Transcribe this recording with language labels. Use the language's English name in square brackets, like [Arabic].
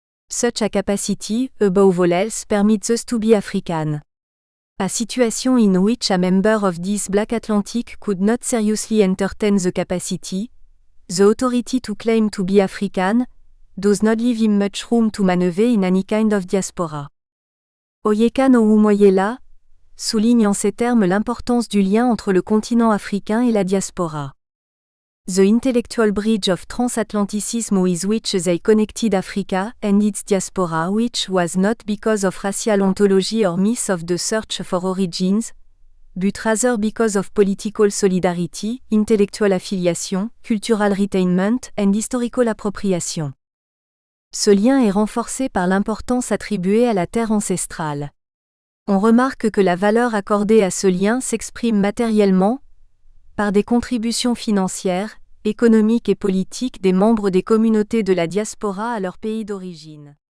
[English] Such a capacity, above all else, permits us to be African. A situation in which a member of this Black Atlantic could not seriously entertain the capacity, the authority to claim to be African, does not leave him much room to maneuver in any kind of diaspora. [French] Oyeka Nowumoyela souligne en ces termes l'importance du lien entre le continent africain et la diaspora. [English] The intellectual bridge of transatlanticism with which they connected Africa and its diaspora, which was not because of racial ontology or myth of the search for origins, but rather because of political solidarity, intellectual affiliation, cultural retainment and historical appropriation. [French] Ce lien est renforcé par l'importance attribuée à la terre ancestrale. On remarque que la valeur accordée à ce lien s'exprime matériellement, par des contributions financières, économiques et politiques des membres des communautés de la diaspora à leur pays d'origine.